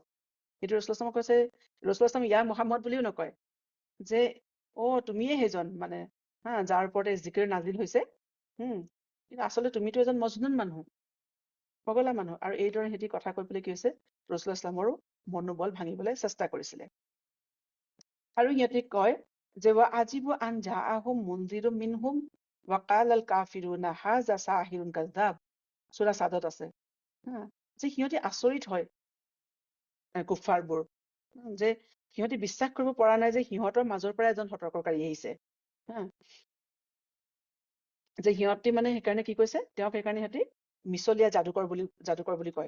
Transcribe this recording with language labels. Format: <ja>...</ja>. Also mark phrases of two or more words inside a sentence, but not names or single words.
<as>সেইটো ৰসুল কৈছে, ৰসুল ইয়া মহম্মদ বুলিও নকয় যে তুমিয়ে সেইজন মানে যাৰ ওপৰতে জিকিৰ নাজিল হৈছে। কিন্তু আচলতে তুমিতো এজন মজনুন মানুহ, পগলা মানুহ। আৰু এইদৰে সিহঁতি কথা কৈ পেলাই কি হৈছে, ৰসুল ইছলামৰো মনোবল ভাঙিবলৈ চেষ্টা কৰিছিলে। আৰু সিহঁতি কয় যে</as> <ar>عجبوا أن جاءهم منذر منهم وقال الكافرون هذا ساحر كذاب.</ar> <as>সূৰা সাদত আছে যে সিহঁতি আচৰিত হয় কুফাৰবোৰ, যে সিহঁতি বিশ্বাস কৰিব পৰা নাই যে সিহঁতৰ মাজৰ পৰা এজন সতৰ্ককাৰী আহিছে। যে সিহঁতি মানে সেইকাৰণে কি কৈছে, তেওঁক সেইকাৰণে সিহঁতি মিছলীয়া যাদুকৰ বুলি কয়।</as>